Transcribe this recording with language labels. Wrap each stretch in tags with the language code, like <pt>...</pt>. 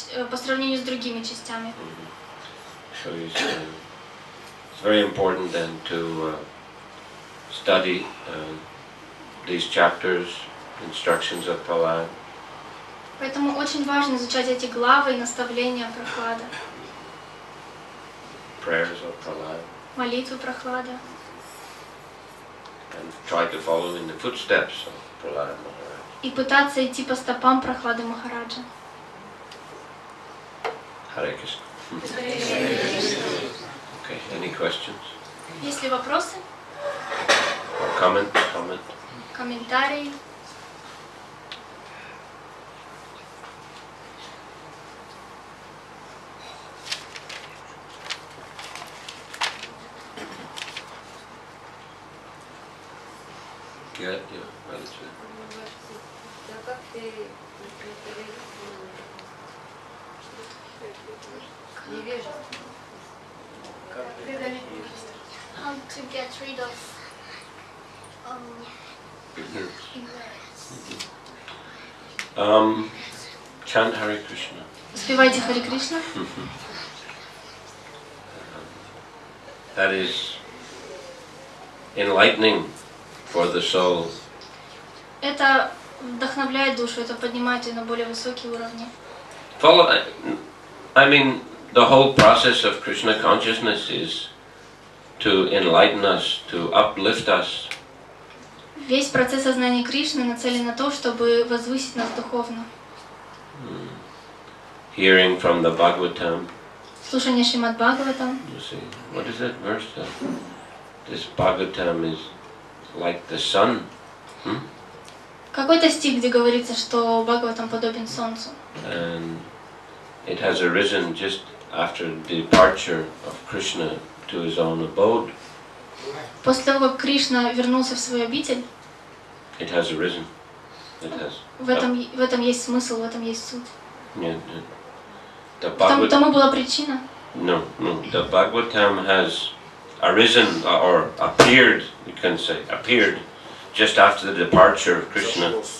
<ru>по сравнению с другими частями.</ru> <en>So it's very important then to study these chapters, instructions of Prahlad.</en> <ru>Поэтому очень важно изучать эти главы и наставления Прохлада,</ru> <en>Prayers of Prahlad,</en> <ru>молитвы Прохлада,</ru> <en>and try to follow in the footsteps of Prahlad Maharaj.</en> <ru>и пытаться идти по стопам Прохлады Махараджа.</ru> <en>Hare Krishna. Okay, any questions?</en> <ru>Есть ли вопросы,</ru> <en>Or comment?</en> <ru>комментарии?</ru> <en>Yeah, that's it. How to get rid of Ignorance. Chant Hare Krishna.</en> <ru>Спевайте Харе Кришна.</ru> <en>That is enlightening for the soul.</en> <ru>Это вдохновляет душу, это поднимает ее на более высокие уровни.</ru> <en>I mean, the whole process of Krishna consciousness is to enlighten us, to uplift us.</en> <ru>Весь процесс сознания Кришны нацелен на то, чтобы возвысить нас духовно.</ru> <en>Hearing from the Bhagavatam.</en> <ru>Слушание Шримад Бхагаватам.</ru> <en>You see, what is that verse? This Bhagavatam is like the sun.</en> <ru>Какой-то стих, где говорится, что Бхагаватам подобен солнцу.</ru> <en>And it has arisen just after the departure of Krishna to his own abode.</en> <ru>После того, как Кришна вернулся в свою обитель,</ru> <en>It has arisen. It has.</en> <ru>в этом есть смысл, в этом есть суть.</ru> <en>Yeah, the</en> <ru>Тому была причина.</ru> <en>No. The Bhagavatam has arisen or appeared, you can say, appeared just after the departure of Krishna.</en>